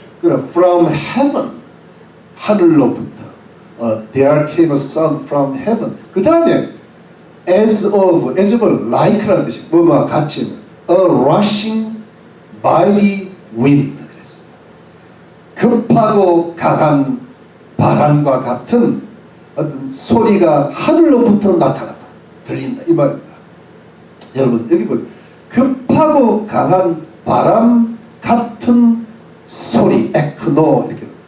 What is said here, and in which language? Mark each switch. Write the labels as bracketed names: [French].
[English] 그러나 from heaven, [Korean] 하늘로부터 [English] there came a sound from heaven. [Korean] 그 다음에 [English] as of like [Korean] 라는 뜻이에요. 뭐뭐 같이 [English] a rushing mighty wind. [Korean] 급하고 강한 바람과 같은 어떤 소리가 하늘로부터 나타났다. 들린다. 이 말입니다. 여러분 여기 보세요. 급하고 강한 바람 같은 소리, 에크노 이렇게.